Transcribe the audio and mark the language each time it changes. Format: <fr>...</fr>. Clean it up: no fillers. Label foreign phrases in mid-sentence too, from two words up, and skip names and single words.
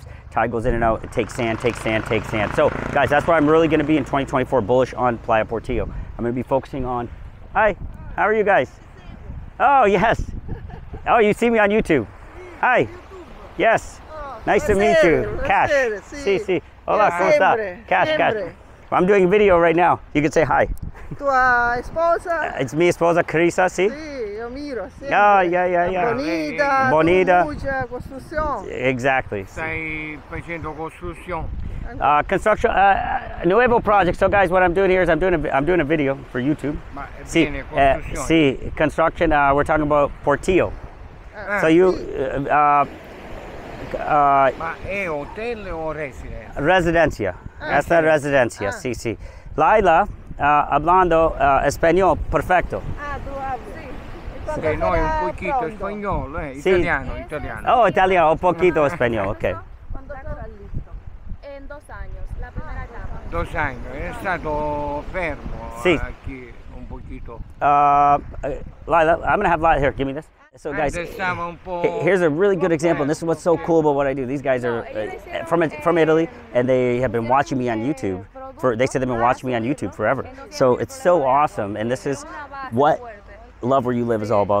<en>Tide goes in and out. It takes sand, takes sand, takes sand. So guys, that's where I'm really going to be in 2024, bullish on Playa Portillo. I'm going to be focusing on. Hi, how are you guys? Oh yes. Oh, you see me on YouTube. Hi. Yes. Nice to meet you.</en> <es>Kash. Sí. Hola, ¿cómo está? Kash.</es> <en>I'm doing a video right now. You can say hi.</en> <it>Tua esposa?</it> <en>It's</en> <es>mi esposa</es> <en>Carissa, sí?</en> <es>Sí, yo miro.</es> <en>Oh, yeah.</en> <es>Bonita. Mucha construcción.</es> <en>Exactly.</en> <it>Stai facendo costruzione.</it> <en>Construction, nuevo project. So guys, what I'm doing here is I'm doing a video for YouTube. See, construction. We're talking about Portillo. So you.</en> <it>Ma è hotel o residenza?</it> <es>Residencia. Esta residencia, sí. Laila, hablando español perfecto. Tú hablas.</es> <it>Sì, noi un pochino spagnolo, italiano.</it> <es>Oh, italiano, un poquito español, ok.</es> <it>Quando sarà listo? In 2 anni, la prima etapa. 2 anni, è stato fermo qui un pochito.</it> <en>Laila, I'm gonna have Laila here. Give me this. So guys, here's a really good example, and this is what's so cool about what I do. These guys are from Italy, and they have been watching me on YouTube. They said they've been watching me on YouTube forever. So it's so awesome, and this is what Love Where You Live is all about.</en>